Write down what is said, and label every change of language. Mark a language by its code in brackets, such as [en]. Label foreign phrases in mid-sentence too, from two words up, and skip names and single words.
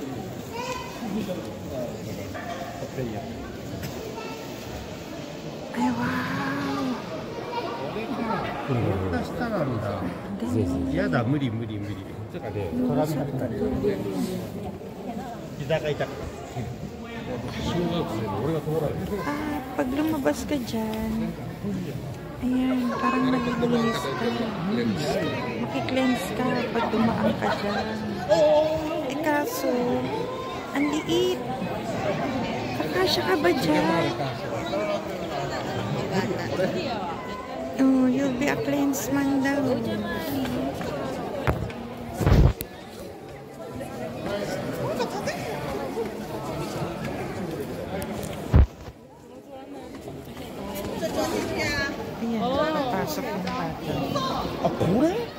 [tl] Ayaw [ja] 来るの。下なんだ。やだ、無理無理無理。とかで、絡み始めたり。膝が痛くて。小学生の俺が通らない。 [tl] Pag lumabas ka dyan, ayan, parang malilinis ka. Makikleanse ka pag dumaan ka dyan. Eh kaso, ang liit. Kakasya ka ba dyan? [en] Oh, you'll be a cleanse man daw. [tl] Ayan, nakapasok yung bata. [ja] Kore?